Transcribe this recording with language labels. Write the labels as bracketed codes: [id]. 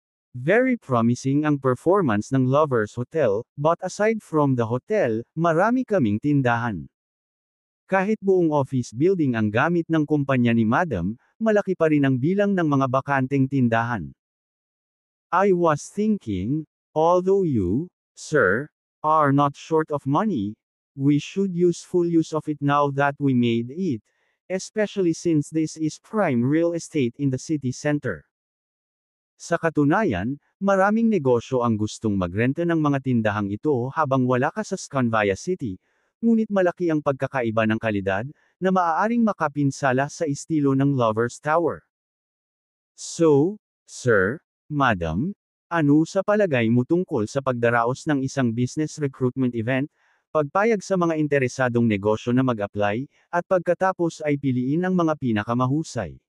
[en] Very promising ang performance ng Lovers Hotel, but aside from the hotel, [tl] marami kaming tindahan. Kahit buong office building ang gamit ng kumpanya ni Madam, malaki pa rin ang bilang ng mga bakanteng tindahan. [en] I was thinking, although you, sir, are not short of money, we should use full use of it now that we made it, especially since this is prime real estate in the city center. [tl] Sa katunayan, maraming negosyo ang gustong magrenta ng mga tindahang ito habang wala ka sa Scanvia City, ngunit malaki ang pagkakaiba ng kalidad, na maaaring makapinsala sa estilo ng Lovers Tower. So, sir, madam, ano sa palagay mo tungkol sa pagdaraos ng isang [en] business recruitment event, [tl] pagpayag sa mga interesadong negosyo na mag-apply, at pagkatapos ay piliin ang mga pinakamahusay?